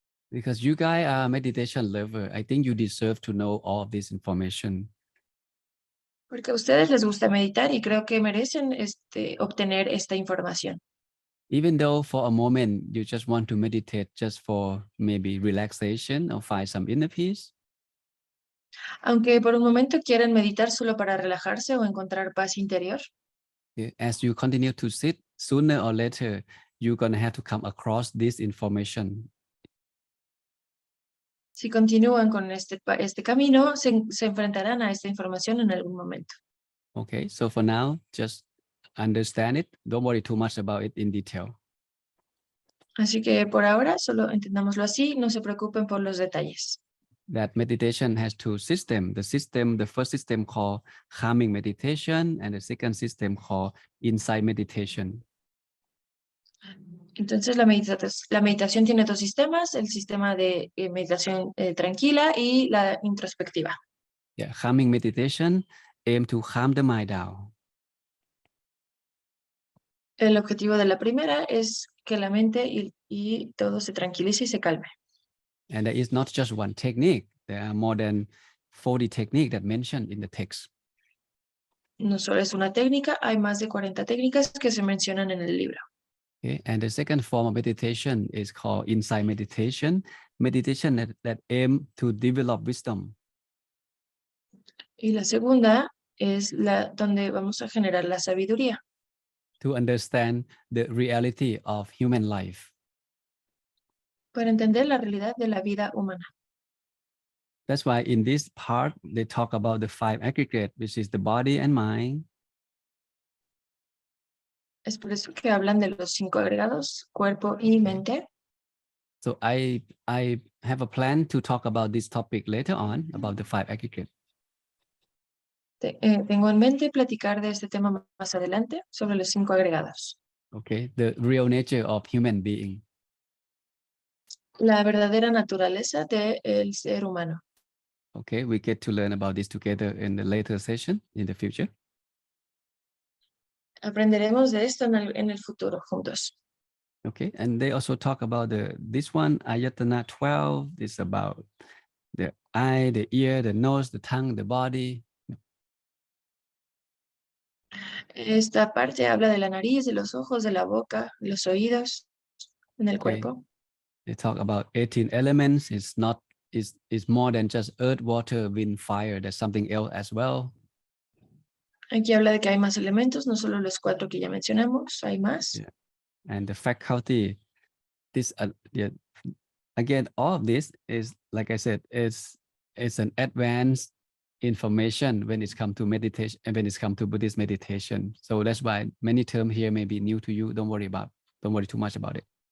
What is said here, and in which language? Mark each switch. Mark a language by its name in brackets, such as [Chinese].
[English] Because you guys are meditation lover, I think you deserve to know all of this information. [Spanish] Porque a ustedes les gusta meditar y creo que merecen obtener esta información. [English] Even though for a moment you just want to meditate just for maybe relaxation or find some inner peace. [Spanish] Aunque por un momento quieran meditar solo para relajarse o encontrar paz interior. [English] As you continue to sit, sooner or later, you're going to have to come across this information. [Spanish] Si continúan con este camino, se enfrentarán a esta información en algún momento. [English] Okay, so for now, just understand it. Don't worry too much about it in detail. [Spanish] Así que por ahora solo entendámoslo así, no se preocupen por los detalles. [English] That meditation has two systems. The first system called calming meditation, and the second system called insight meditation. [Spanish] Entonces la meditación tiene 2 sistemas, el sistema de meditación tranquila y la introspectiva. [English] Yeah, calming meditation aim to calm the mind down. [Spanish] El objetivo de la primera es que la mente y todo se tranquilice y se calme. [English] And there is not just one technique. There are more than 40 techniques that mentioned in the text. [Spanish] No solo es una técnica, hay más de 40 técnicas que se mencionan en el libro. [English] Okay, and the second form of meditation is called insight meditation, meditation that aim to develop wisdom. [Spanish] Y la segunda es la donde vamos a generar la sabiduría [English] To understand the reality of human life. [Spanish] para entender la realidad de la vida humana. [English] That's why in this part, they talk about the 5 aggregate, which is the body and mind, [Spanish] Es por eso que hablan de los 5 agregados, cuerpo y mente. [English] so I have a plan to talk about this topic later on, about the 5 aggregate. [Spanish] Tengo en mente platicar de este tema más adelante sobre los 5 agregados. [English] Okay, the real nature of human being. [Spanish] La verdadera naturaleza del ser humano. [English] Okay, we get to learn about this together in the later session in the future. [Spanish] Aprenderemos de esto en el futuro juntos. [English] Okay, and they also talk about this one, Ayatana 12, is about the eye, the ear, the nose, the tongue, the body. [Spanish] Esta parte habla de la nariz, de los ojos, de la boca, de los oídos, en el [English] Okay, [Spanish] cuerpo. [English] they talk about 18 elements. It's not, it's more than just earth, water, wind, fire. There's something else as well. [Spanish] Aquí habla de que hay más elementos, no solo los 4 que ya mencionamos, hay más. [English] Yeah. And the faculty, this, yeah, again, all of this is, like I said, it's an advanced information when it's come to meditation and when it's come to Buddhist meditation. So that's why many terms here may be new to you. Don't worry too much about it.